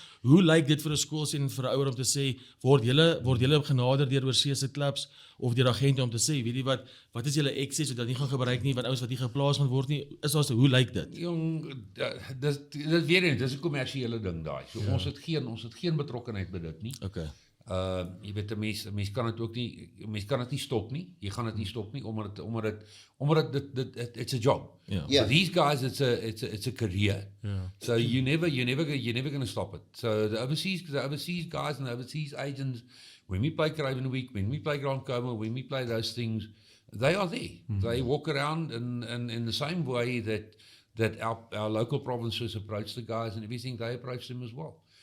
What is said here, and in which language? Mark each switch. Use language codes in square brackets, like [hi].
[af] Hoe lyk dit vir 'n skoolseun en vir 'n ouer om te sê word julle genader deur oorsee se klubs of deur agente om te sê weet jy wat is julle access wat nie gaan gebruik nie wat ouens wat nie geplaas gaan word nie is daar so hoe lyk dit? Jong, dit weer eens, dis 'n kommersiële ding daai. So ons het geen betrokkenheid by dit nie. Okay. Jy weet 'n mens kan dit ook nie, mens kan dit nie stop nie. Jy gaan dit nie stop nie omdat dit [en] it's a job. Yeah. For these guys it's a career. So you never going to stop it. So the overseas guys and the overseas agents, when we play Craven Week, when we play Grand Coma, when we play those things, they are there. They walk around in the same way that our local provinces approach the guys and everything, they approach them as well.